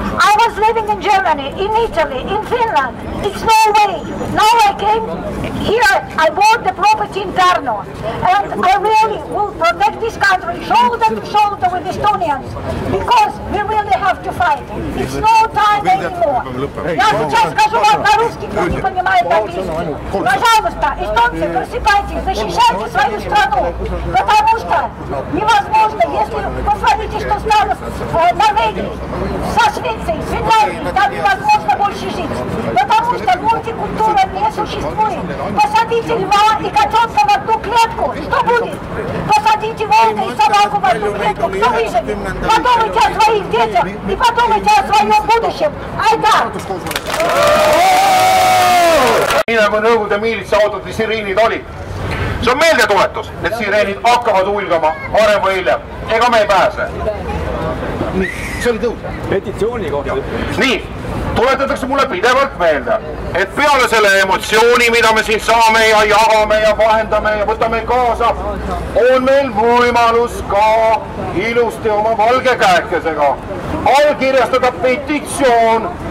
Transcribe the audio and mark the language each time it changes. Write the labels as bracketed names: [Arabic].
[English] I was living in Germany, in Italy, in Finland. It's no way. Now I came here, I bought the property in Pärnu, and I really will protect this country shoulder to shoulder with Estonians, because we really have to fight. It's no time anymore. [Russian] Я сейчас скажу вам по-русски, кто не понимает английский. Пожалуйста, эстонцы, просыпайтесь, защищайте свою страну, потому что невозможно, если посмотрите, что стало в Норвегии, со Швецией, Финляндией, там невозможно больше жить, потому что мультикультура не существует. Посадите льва и котенка в одну клетку, что будет? Посадите волка и собаку в одну клетку, кто выживет? Подумайте о своих детях и подумайте о своем будущем. Айда! [Estonian] Nii nagu Nõukogude miilitsaautodes sireenid olid. See on meeldetuletus, et sireenid hakkavad huilgama varem või hiljem. Ega me ei pääse. See oli tõus. Petitsiooni kohta. Nii, tuletatakse mulle pidevalt meelde, et peale selle emotsiooni, mida me siin saame ja jagame ja vahendame ja võtame kaasa, on meil võimalus ka ilusti oma valge käekesega allkirjastada petitsioon.